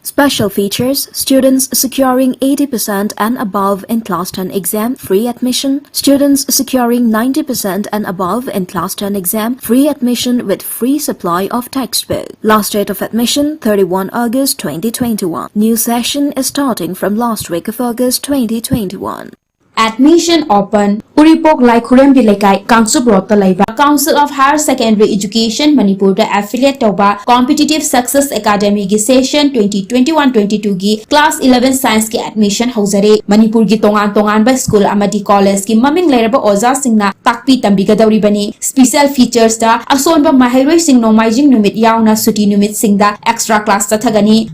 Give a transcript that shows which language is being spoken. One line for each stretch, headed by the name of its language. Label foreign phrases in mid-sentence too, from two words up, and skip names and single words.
English: Special features: students securing 80% and above in Class 10 exam, free admission; students securing 90% and above in Class 10 exam, free admission with free supply of textbook. Last date of admission 31 August 2021. New session is starting from last week of August 2021. Admission open.
Manipuri: Uripok Lai Khurembi Lekai Council Brota Laiba Council of Higher Secondary Education Manipur da affiliate Toba Competitive Success Academy gi session 2021-22 gi
English: Class 11 Science
Manipuri: ki admission hauzare. Manipur gi tongan ba school amadi college ki maming lairaba oza singna takpi tambigadawri bani.
English: Special features
Manipuri: da ason ba mahairoi sing nomaijing numit yauna suti numit singda
English: extra class
Manipuri: ta thagani.